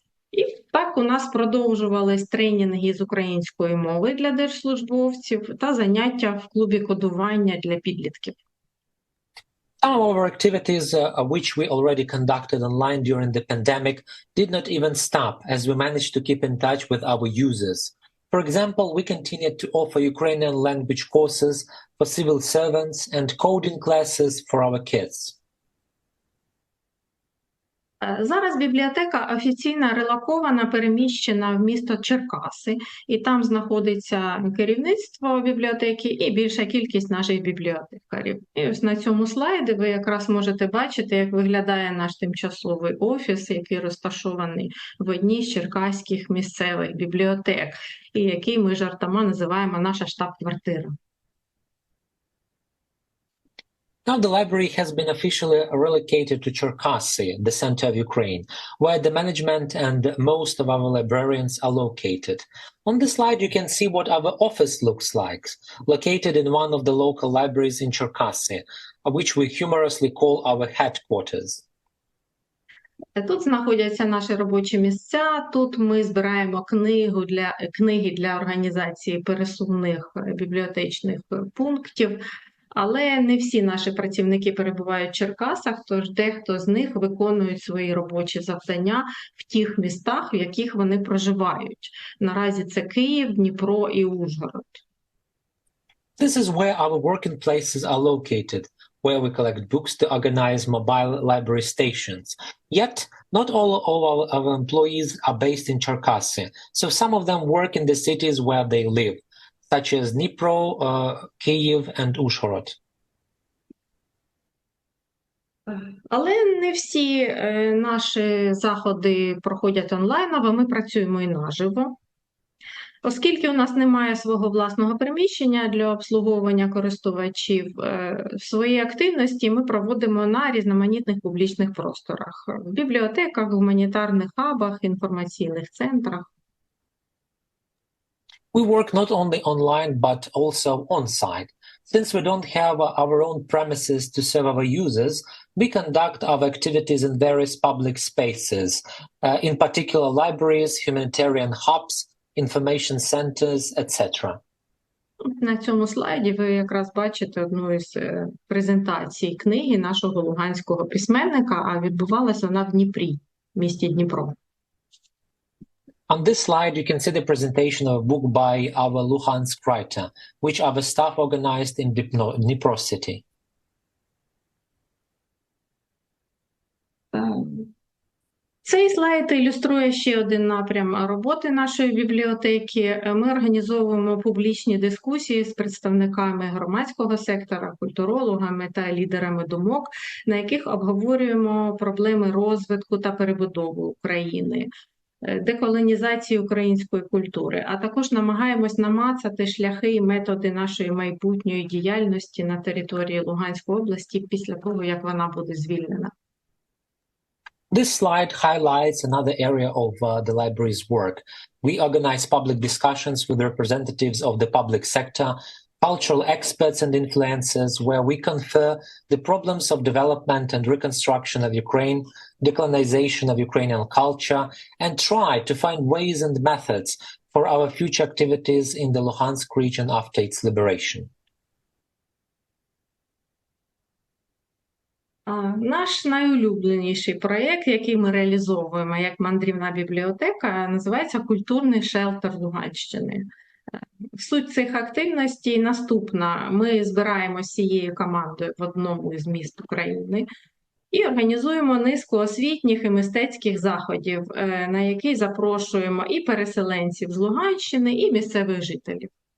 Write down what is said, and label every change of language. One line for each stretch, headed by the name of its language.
Ukrainian: І так у нас продовжувались тренінги з української мови для держслужбовців та заняття в клубі кодування для підлітків.
English: Some of our activities, which we already conducted online during the pandemic, did not even stop, as we managed to keep in touch with our users. For example, we continued to offer Ukrainian language courses for civil servants and coding classes for our kids.
Ukrainian: Зараз бібліотека офіційно релокована, переміщена в місто Черкаси, і там знаходиться керівництво бібліотеки і більша кількість наших бібліотекарів. І ось на цьому слайді ви якраз можете бачити, як виглядає наш тимчасовий офіс, який розташований в одній з черкаських місцевих бібліотек, і який ми жартома називаємо наша штаб-квартира.
English: Now the library has been officially relocated to Cherkasy, the center of Ukraine, where the management and most of our librarians are located. On the slide you can see what our office looks like, located in one of the local libraries in Cherkasy, which we humorously call our headquarters.
Ukrainian: Тут знаходяться наші робочі місця, тут ми збираємо книги для організації пересувних бібліотечних пунктів, але не всі наші працівники перебувають в Черкасах, тож дехто з них виконують свої робочі завдання в тих містах, в яких вони проживають. Наразі це Київ, Дніпро і Ужгород.
English: This is where our working places are located, where we collect books to organize mobile library stations. Yet, not all of our employees are based in Cherkasy, so some of them work in the cities where they live, such as Dnipro, Kyiv and Uzhhorod.
Ukrainian: Але не всі наші заходи проходять онлайново, ми працюємо і наживо. Оскільки у нас немає свого власного приміщення для обслуговування користувачів, свої активності ми проводимо на різноманітних публічних просторах – в бібліотеках, гуманітарних хабах, інформаційних центрах.
English: We work not only online but also on-site. Since we don't have our own premises to serve our users, we conduct our activities in various public spaces, in particular libraries, humanitarian hubs, information centers, etc.
Ukrainian: На цьому слайді ви якраз бачите одну із презентацій книги нашого луганського письменника, а відбувалася вона в Дніпрі, в місті Дніпро.
English: On this slide, you can see the presentation of a book by our Luhansk writer, which our staff organized in Dnipro city.
Ukrainian: Цей слайд ілюструє ще один напрям роботи нашої бібліотеки. Ми організовуємо публічні дискусії з представниками громадського сектора, культурологами та лідерами думок, на яких обговорюємо проблеми розвитку та перебудови України, деколонізації української культури, а також намагаємось намацати шляхи і методи нашої майбутньої діяльності на території Луганської області після того, як вона буде звільнена.
English: This slide highlights another area of the library's work. We organize public discussions with representatives of the public sector, cultural experts and influencers, where we confer the problems of development and reconstruction of Ukraine, decolonization of Ukrainian culture, and try to find ways and methods for our future activities in the Luhansk region after its liberation.
Ukrainian: Наш найулюбленіший проєкт, який ми реалізовуємо як мандрівна бібліотека, називається «Культурний шелтер Луганщини». Суть цих активностей наступна. Ми збираємося всією командою в одному із міст України і організуємо низку освітніх і мистецьких заходів, на які запрошуємо і переселенців з Луганщини, і місцевих жителів.